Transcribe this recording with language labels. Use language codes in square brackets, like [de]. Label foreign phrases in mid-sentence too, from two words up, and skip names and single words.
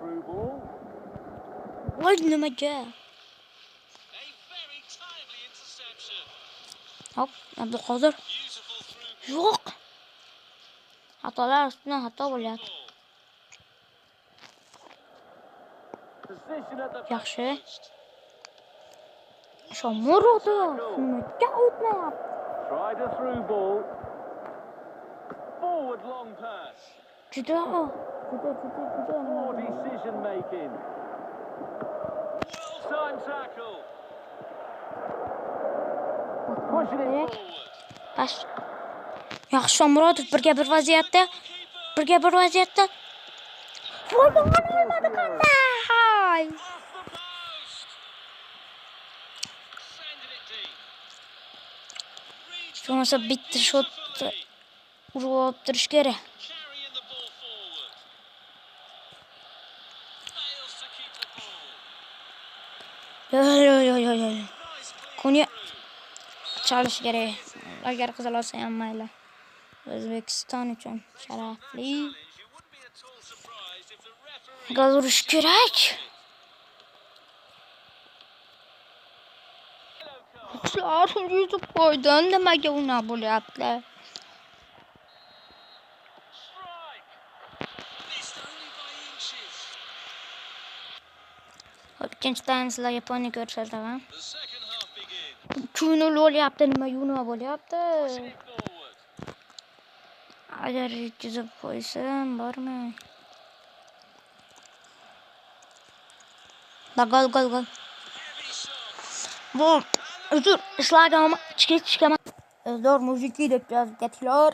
[uz] Voy nimaga? Hop, Abduqodir. Yo'q. Xatolar ustidan xato bo'lyapti. Yaxshi. Shomurodov nega o'tmayapti? [en] Tried a through ball. Forward long pass. [uz] Juda. [en] Poor decision making. Well time tackle. Pushing it forward. [uz] Pas. Yaxshi Shomurodov birga bir vaziyatda. Foydalanilmadi qanday? [en] Off the post. Sending it deep. [uz] Shunisi bitta shotni urib olib turish kerak. [en] Carrying the ball forward. Fails to keep the ball. [uz] Yo. [en] Nice play. [uz] Konya chalish kerak. Agar qizil olsa ham mayli. O'zbekiston uchun sharafli. [en] You wouldn't be at all surprised if the referee [uz] Gol urish kerak. Ular yutib qo'ydi. Nimaga unaqa bo'lyapti? [en] strike. Missed only by inches. [uz] Ikkinchi taym sizlarga Yaponiya ko'rsataman. [en] The second half begins. [uz] Kuni bo'lyapti, nima bo'lyapti? [en] Pushing it forward. [uz] Agar yetkazib qo'ysam, bormi? Gol. [en] Heavy shot. [uz] Bu uzr, ishlagan chiqishga Zdor muziki deb yozib ketdilar.